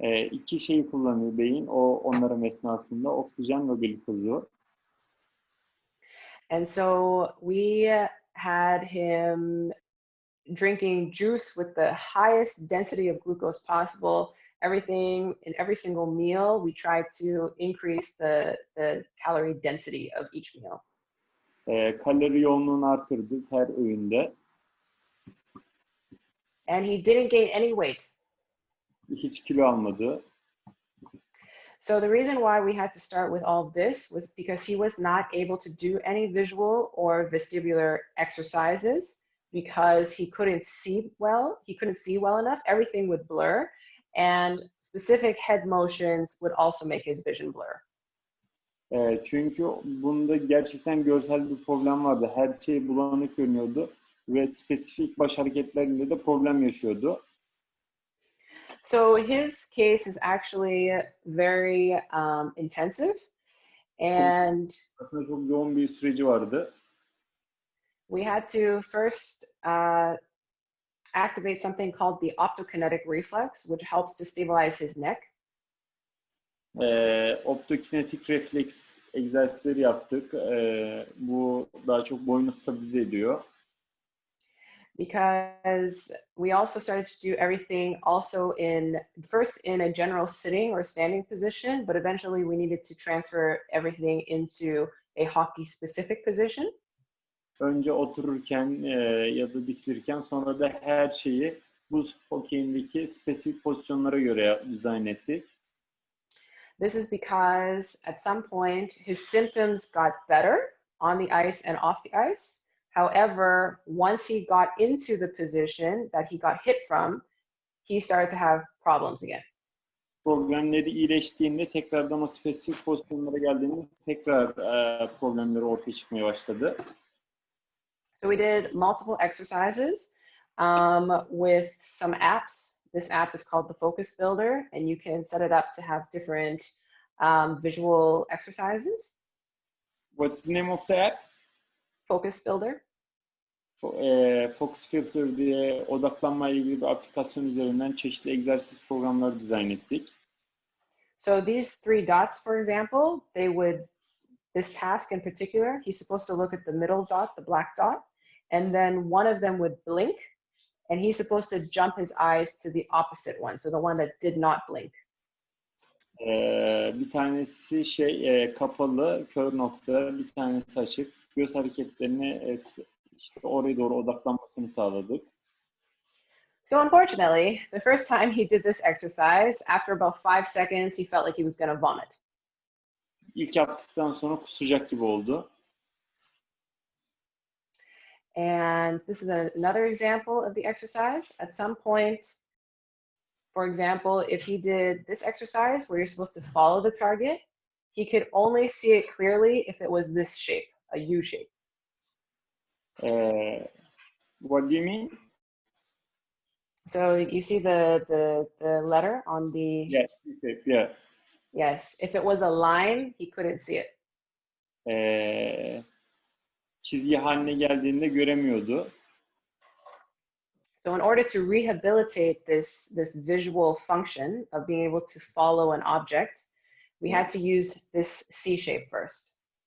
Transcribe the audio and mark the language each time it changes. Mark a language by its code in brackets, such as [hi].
[tr] İki şeyi kullanıyor beyin, onların esnasında oksijen ve glukozu. [en] And so we had him drinking juice with the highest density of glucose possible. Everything in every single meal, we try to increase the calorie density of each meal. [tr] Kalori yoğunluğunu artırdık her öğünde. [en] And he didn't gain any weight. [tr] Hiç kilo almadı. [en] So the reason why we had to start with all this was because he was not able to do any visual or vestibular exercises because he couldn't see well. He couldn't see well enough. Everything would blur, and specific head motions would also make his vision blur. [tr] Çünkü bunda gerçekten görsel bir problem vardı. Her şey bulanık görünüyordu ve spesifik baş hareketlerinde de problem yaşıyordu. [en] So his case is actually very intensive, and [tr] Aslında çok yoğun bir süreci vardı. [en] we had to first activate something called the optokinetic reflex, which helps to stabilize his neck. [tr] Optokinetik refleks egzersizleri yaptık. Bu daha çok boynu stabilize ediyor. [en] Because we also started to do everything also first in a general sitting or standing position, but eventually we needed to transfer everything into a hockey specific position. [tr] Önce otururken ya da dikilirken, sonra da her şeyi buz hokeyindeki spesifik pozisyonlara göre dizayn ettik. [en] This is because at some point his symptoms got better on the ice and off the ice. However, once he got into the position that he got hit from, he started to have problems again. [tr] Problemleri iyileştiğinde, tekrardan o spesifik pozisyonlara geldiğinde tekrar problemleri ortaya çıkmaya başladı. [en] So we did multiple exercises with some apps. This app is called the Focus Builder, and you can set it up to have different visual exercises. What's the name of the app? Focus Builder. [tr] Focus Filter diye odaklanmayla ilgili bir aplikasyon üzerinden çeşitli egzersiz programları dizayn ettik. [en] So these three dots, for example, this task in particular, he's supposed to look at the middle dot, the black dot, and then one of them would blink, and he's supposed to jump his eyes to the opposite one, so the one that did not blink. [tr] Bir tanesi kapalı, kör nokta, bir tanesi açık. Göz hareketlerini işte oraya doğru odaklanmasını sağladık. [en] So unfortunately, the first time he did this exercise, after about 5 seconds, he felt like he was going to vomit. [tr] İlk yaptıktan sonra kusacak gibi oldu. [en] And this is another example of the exercise. At some point, for example, if he did this exercise where you're supposed to follow the target, he could only see it clearly if it was this shape, a U shape. What do you mean? So you see the letter on the... Yes, yeah. Yes, if it was a line, he couldn't see it. [tr] Çizgi haline geldiğinde göremiyordu. [en] So in order to rehabilitate this visual function of being able to follow an object, we had to use this C shape first.